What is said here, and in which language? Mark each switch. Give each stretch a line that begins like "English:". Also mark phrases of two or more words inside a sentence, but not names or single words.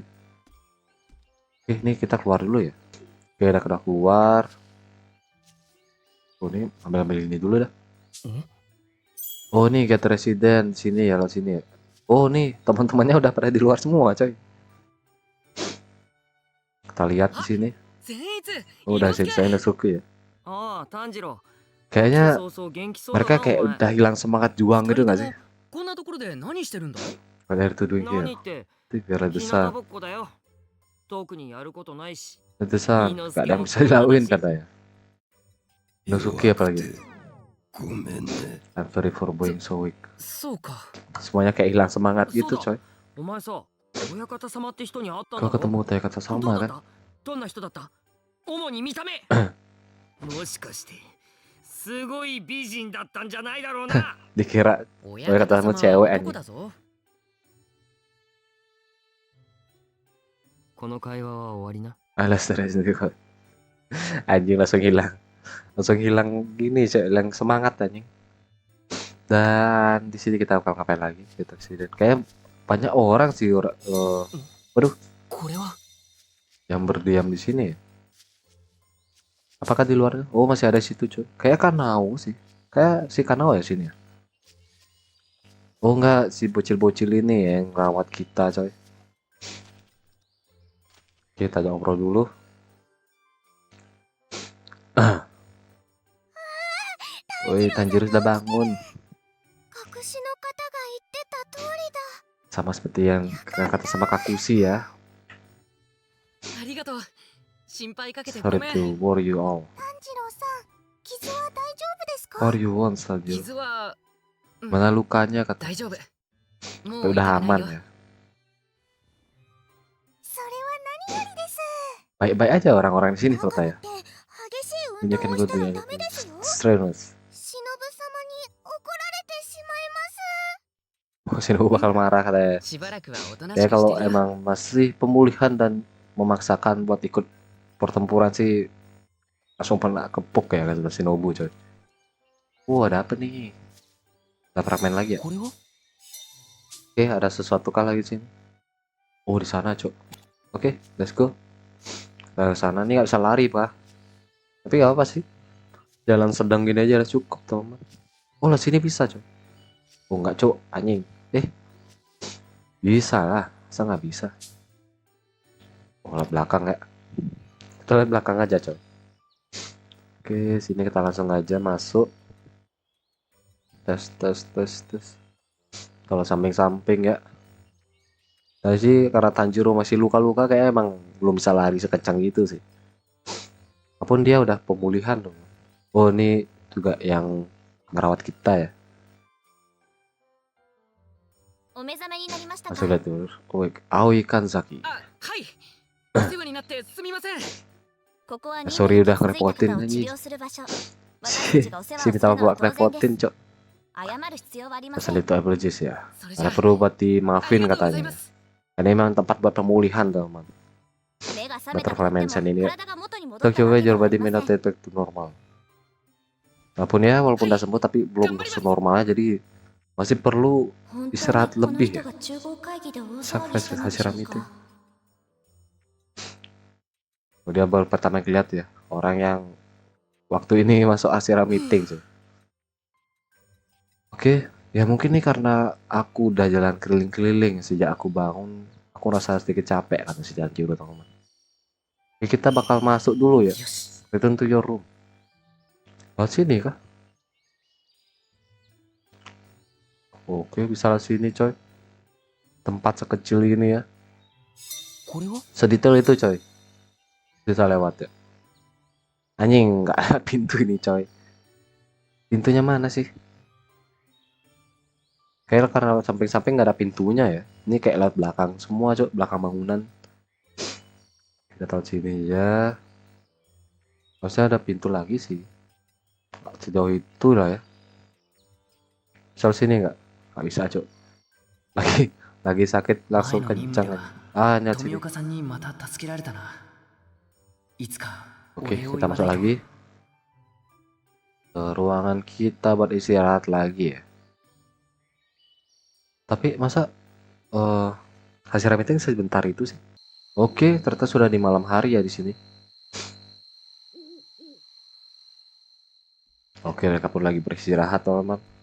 Indonesian: Oke, ini kita keluar dulu ya. Oke, udah keluar. Oh, ini ambil ini dulu dah. Oh, nih get resident sini ya, lo sini ya. Oh, nih teman-temannya udah pada di luar semua, coy. Kita lihat di sini.
Japanese: 善逸
Indonesian: Oh, udah
Japanese: 伊之助
Indonesian: saya Inosuke ya.
Japanese: ああ炭治郎
Indonesian: Kayaknya
Japanese: そうそう元気そうだな
Indonesian: mereka kayak
Japanese: お前
Indonesian: udah hilang semangat juang
Japanese: 二
Indonesian: gitu
Japanese: 人と
Indonesian: nggak
Japanese: も
Indonesian: sih?
Japanese: こんなところで何してるんだ
Indonesian: Pada air tudung
Japanese: 何
Indonesian: ya.
Japanese: って
Indonesian: Itu biar
Japanese: 日向
Indonesian: besar.
Japanese: ぼっこだよ特にやることないし
Indonesian: Besar. Inosuke Gak ada yang mau bisa dilakuin kemana sih? katanya. Inosuke apalagi.
Japanese: ごめんね
English: I'm sorry for being so weak.
Japanese: そうか
Indonesian: Semuanya kayak hilang semangat gitu, Sudah. coy.
Japanese: お前さ親方様って人に会ったん
Indonesian: Kau
Japanese: だろ
Indonesian: ketemu Taya kata
Japanese: どう
Indonesian: sama
Japanese: だっ
Indonesian: kan?
Japanese: たどんな人だった主に見た目もしかしてすごい美人だったんじゃないだろうな
Indonesian: Dikira
Japanese: 親
Indonesian: kata sama cewek
Japanese: 男だぞこの会話は終わりな
Indonesian: alas dari sini kok. Anjing langsung hilang. Langsung hilang gini, coy. Hilang semangat anjing. Dan di sini kita bakal ngapain lagi? Kita sini. Kayak banyak orang sih
Japanese: これは
Indonesian: yang berdiam di sini ya. Apakah di luarnya? Oh, masih ada di situ, coy. Kayak Kanao sih. Kayak si Kanao ya sini ya. Oh enggak, si bocil-bocil ini yang rawat kita, coy. Kita ngobrol dulu. Woi, Tanjiro sudah bangun.
Japanese: 隠しの方が言ってた通りだ
Indonesian: Sama seperti yang kata sama Kakushi ya.
Japanese: ありがとう心配かけてご
English: Sorry
Japanese: めん
English: to worry you all.
Japanese: 炭治郎さん傷は大丈夫ですか
English: What you want, Tanjiro?
Japanese: 傷は
Indonesian: Mana lukanya kata?
Japanese: 大丈夫もう
Indonesian: Udah
Japanese: 痛くない
Indonesian: aman
Japanese: よ
Indonesian: ya.
Japanese: それは何よりです
Indonesian: Baik-baik aja orang-orang di sini
Japanese: 長
Indonesian: ternyata
Japanese: 野
Indonesian: ya.
Japanese: って激しい運動
Indonesian: Tunjukin
Japanese: を
Indonesian: gue
Japanese: した
Indonesian: tuh
Japanese: ら
Indonesian: ya.
Japanese: ダメですよ
English: Strenuous.
Japanese: 忍様に怒られてしまいます
Indonesian: Shinobu bakal marah katanya.
Japanese: しばらくはおとなし
Indonesian: Ya
Japanese: くし
Indonesian: kalau
Japanese: てるよ
Indonesian: emang masih pemulihan dan memaksakan buat ikut pertempuran sih langsung pernah kepuk ya kata Shinobu, coy. Ada apa nih? Ada fragmen lagi ya?
Japanese: これは
Indonesian: Oke, ada sesuatu kah lagi sini? Di sana, Cok. Oke,
English: let's go.
Indonesian: Ke sana nih nggak bisa lari, Pak. Tapi nggak apa sih. Jalan sedang gini aja udah cukup, teman. Lah sini bisa, Cok. Nggak, Cok. Anjing. Bisa lah. Masa nggak bisa? Lihat belakang ya. Kita lihat belakang aja, Cok. Oke, sini kita langsung aja masuk. Tes. Kalau samping-samping ya. Nah sih karena Tanjiro masih luka-luka kayak emang belum bisa lari sekencang gitu sih. Apapun dia udah pemulihan dong. Ini juga yang ngerawat kita ya.
Japanese: お目覚めになりましたか。
Indonesian: Masih lihat tuh. Aoi Kanzaki.
Japanese: あ、はいお世話になってすみません。ここは
Indonesian: Sorry udah ngerepotin
Japanese: 治
Indonesian: anjing.
Japanese: 療する場所。私たちがお世話をす
Indonesian: Sini
Japanese: る
Indonesian: tahu
Japanese: のは
Indonesian: buat
Japanese: 当然
Indonesian: ngerepotin,
Japanese: です。
Indonesian: Cok.
Japanese: 謝る必要はありませ
Indonesian: Asal
Japanese: ん。
Indonesian: itu apologies ya.
Japanese: それじゃ
Indonesian: Karena perlu buat
Japanese: あ
Indonesian: dimaafin
Japanese: りがとうござい
Indonesian: katanya.
Japanese: ます。
Indonesian: Karena emang tempat buat pemulihan, teman.
Japanese: 目が覚めた
Indonesian: Butterfly
Japanese: と言って
Indonesian: Mansion
Japanese: も
Indonesian: ini ya.
Japanese: 体が元に戻
Indonesian: Kita
Japanese: った
Indonesian: coba
Japanese: わけで
Indonesian: coba
Japanese: はあ
Indonesian: di
Japanese: りません。
English: minute back to normal.
Indonesian: Walaupun udah sembuh tapi belum senormalnya jadi masih perlu
Japanese: 本当に
Indonesian: istirahat
Japanese: この
Indonesian: lebih
Japanese: 人
Indonesian: ya.
Japanese: が中合会議で大騒ぎ
English: Sacrifice
Japanese: したのでしょ
Indonesian: Hashira
Japanese: う
Indonesian: meeting.
Japanese: か。
Indonesian: Dia baru pertama lihat ya orang yang waktu ini masuk Hashira meeting sih. Oke, ya mungkin nih karena aku udah jalan keliling-keliling sejak aku bangun, aku rasa sedikit capek kata si Tanjiro teman-teman. Oke, kita bakal masuk dulu ya.
Japanese: よし。
English: Return to your room.
Indonesian: Sini kah? Oke, bisa lah sini coy. Tempat sekecil ini ya.
Japanese: これは
Indonesian: Sedetail itu coy. Bisa lewat ya. Anjing, nggak ada pintu ini coy. Pintunya mana sih? Kayak karena samping-samping nggak ada pintunya ya. Ini kayak lewat belakang semua coy, belakang bangunan. Kita tahu sini ya. Harusnya ada pintu lagi sih. Nggak sejauh itu lah ya. Misal sini nggak bisa coy. Lagi sakit langsung
Japanese: 前の任務
Indonesian: kencang
Japanese: で
Indonesian: aja.
Japanese: は
Indonesian: Nyat
Japanese: 富
Indonesian: sini.
Japanese: 岡さんにまた助けられたな。いつか
Indonesian: Oke,
Japanese: お礼を
Indonesian: kita
Japanese: 言わ
Indonesian: masuk
Japanese: ないと。
Indonesian: lagi ke ruangan kita buat istirahat lagi ya. Tapi masa Hashira meeting sebentar itu sih? Oke, ternyata sudah di malam hari ya di sini. Oke, mereka pun lagi beristirahat teman-teman.